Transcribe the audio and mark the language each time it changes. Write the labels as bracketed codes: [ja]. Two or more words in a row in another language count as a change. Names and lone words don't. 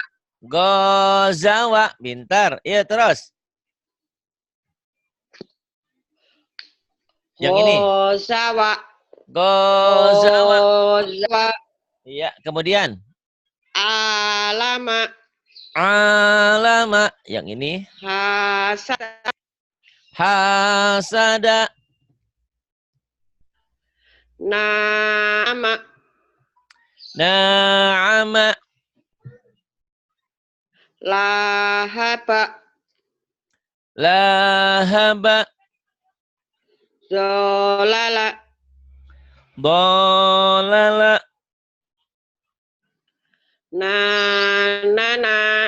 [id] Gozawa. Pintar. Iya, terus. Yang ini. [ar] Gozawa. Gozawa. Gozawa. [id] Iya, kemudian. [ar] Alama. Alama. [id] Yang ini. [ar] Hasada. Hasada. Nama. Na'ama. Lahaba. Lahaba. Zolala. Dolala. Nana.